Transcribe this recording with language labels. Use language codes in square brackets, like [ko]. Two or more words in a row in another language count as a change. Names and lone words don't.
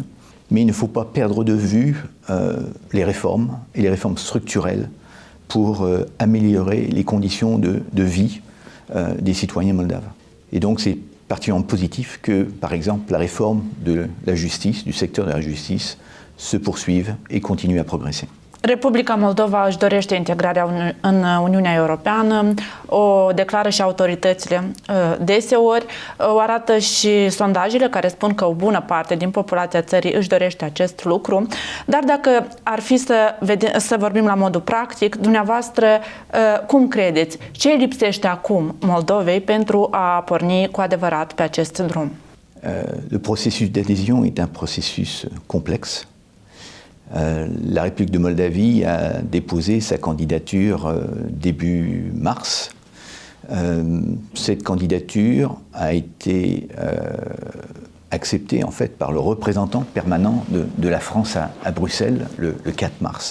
[fr] Mais il ne faut pas perdre de vue les réformes, et les réformes structurelles pour améliorer les conditions de vie des citoyens moldaves. Et donc c'est particulièrement positif que, par exemple, la réforme de la justice, du secteur de la justice, se poursuive et continue à progresser. [ro] Republica Moldova își dorește integrarea în Uniunea Europeană, o declară și autoritățile deseori, o arată și sondajele care spun că o bună parte din populația țării își dorește acest lucru, dar dacă ar fi să vorbim la modul practic, dumneavoastră cum credeți? Ce lipsește acum Moldovei pentru a porni cu adevărat pe acest drum? [fr] Le processus d'adhésion est un processus complexe. La République de Moldavie a déposé sa candidature début mars. Cette candidature a été acceptée en fait par le représentant permanent de la France à Bruxelles le 4 mars.